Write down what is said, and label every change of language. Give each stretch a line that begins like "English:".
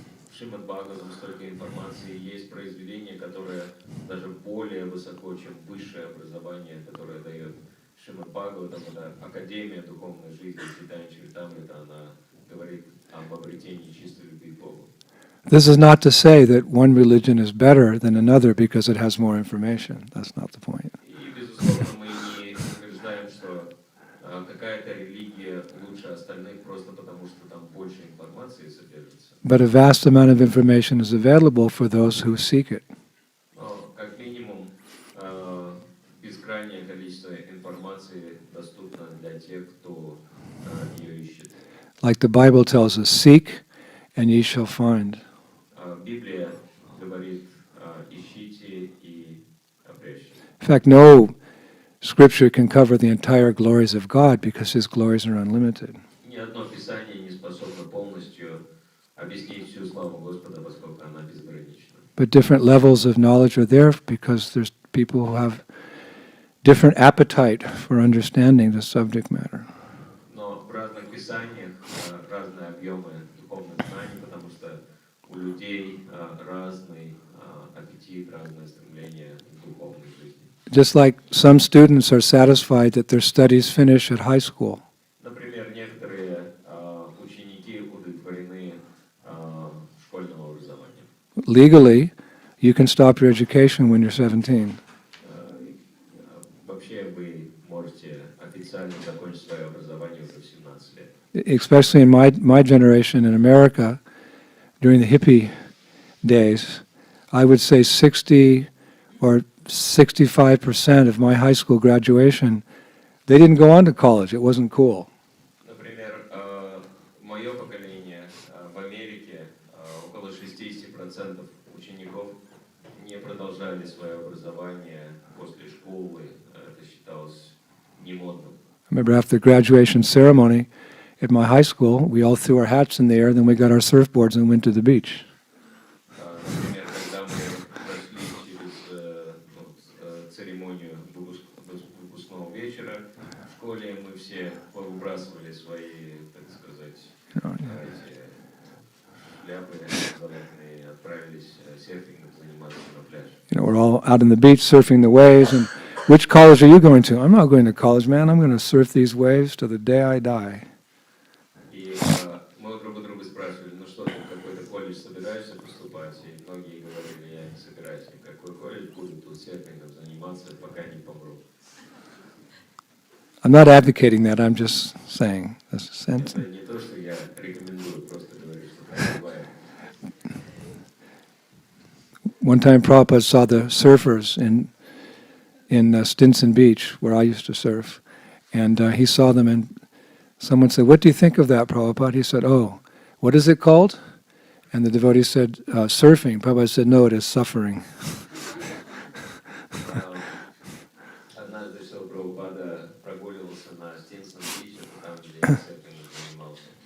Russian: В Шримад Бхагаватам столько информации, есть произведения, которые даже более высоко высоко, чем высшее образование, которое дает Шримад Бхагаватам, это Академия духовной жизни, Читание Чаритамрита, она говорит об обретении чистой любви к Богу.
English: This is not to say that one religion is better than another because it has more information. That's not the point.
Russian: И, безусловно, мы не утверждаем, что какая-то религия лучше остальных просто потому, что там больше информации содержится.
English: But a vast amount of information is available for those who seek it.
Russian: Но, как минимум, бескрайнее количество информации доступно для тех, кто ее ищет.
English: Like the Bible tells us, seek and ye shall find.
Russian: Библия говорит, ищите и обрящите.
English: In fact, no scripture can cover the entire glories of God because His glories are unlimited.
Russian: Ни одно писание не способно полностью объяснить всю славу Господа, поскольку она безгранична.
English: But different levels of knowledge are there because there's people who have different appetite for understanding the subject matter.
Russian: Но в разных писаниях разные объемы духовных знаний, потому что у людей разный аппетит, разное стремление к духовной жизни.
English: Just like some students are satisfied that their studies finish at high school.
Russian: Например, некоторые ученики удовлетворены школьного образования.
English: Legally, you can stop your education when you're 17.
Russian: Вообще вы можете официально закончить свое образование уже в 17 лет.
English: Especially in my generation in America, during the hippie days, I would say 60 or 65% of my high school graduation, they didn't go on to college. It wasn't cool.
Russian: Например, мое поколение в Америке, около 60% учеников не продолжали свое образование после школы. Это считалось немодным.
English: I remember after the graduation ceremony at my high school, we all threw our hats in the air, then we got our surfboards and went to the beach.
Russian: Например, когда мы прошли через церемонию выпускного вечера в школе, мы все повыбрасывали свои, так сказать, эти шляпы образовательные и отправились серфингом заниматься на пляже.
English: We're all out on the beach surfing the waves, and which college are you going to? I'm not going to college, man. I'm going to surf these waves to the day I die.
Russian: И мы друг у друга спрашивали, ну что ты, в какой-то колледж собираешься поступать? И многие говорили, я не собираюсь ни в какой колледж, буду тут серфингом заниматься, пока не помру.
English: I'm not advocating that. I'm just saying. That's a sense.
Russian: Это не то, что я рекомендую, просто говорю, что так бывает.
English: One time Prabhupada saw the surfers in Stinson Beach, where I used to surf, and he saw them, and someone said, "What do you think of that, Prabhupada?" He said, "Oh, what is it called?" And the devotee said, "Surfing." Prabhupada said, "No, it is suffering."
Russian: Однажды Шрила Прабхупада прогуливался на Стинсон-Бич, там, где я серфингом занимался.